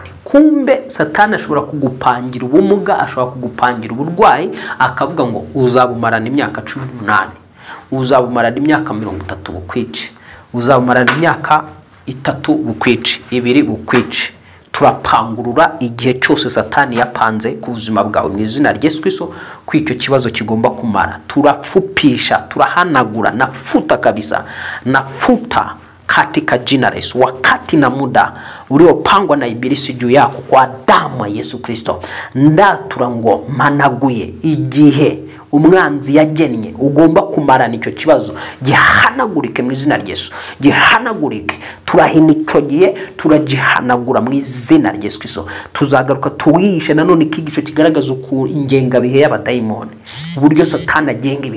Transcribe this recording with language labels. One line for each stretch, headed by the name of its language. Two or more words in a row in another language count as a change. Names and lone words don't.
Kinyarwanda: Kumbe Satani ashobora kugupangira ubumuga, ashobora kugupangira uburwayi, akavuga ngo uzabumarana imyaka 18, uzabumarana imyaka 30 bukwice, uzabumarana imyaka 3 bukwice, 2 bukwice. Turapangurura igihe cyose Satani yapanze ku buzima bwawe mu izina rya Yesu Kristo ko icyo kibazo kigomba kumara. Turafupisha, turahanagura,
Swahili: nafuta kabisa, nafuta katika jina la Yesu. Wakati na muda uliopangwa na ibilisi juu yako kwa damu ya Yesu Kristo,
Kinyarwanda: ndatura ngo managuye igihe umwanzi yagennye ugomba kumarana icyo kibazo gihanagurike mu izina rya Yesu, gihanagurike. Turahinicogiye, turagihanagura mu izina rya Yesu Kristo. Tuzagaruka tuwishe nanone ikigisho kigaragaza uko ingenga bihe y'abadayimoni, uburyo Satani agenga ibihe.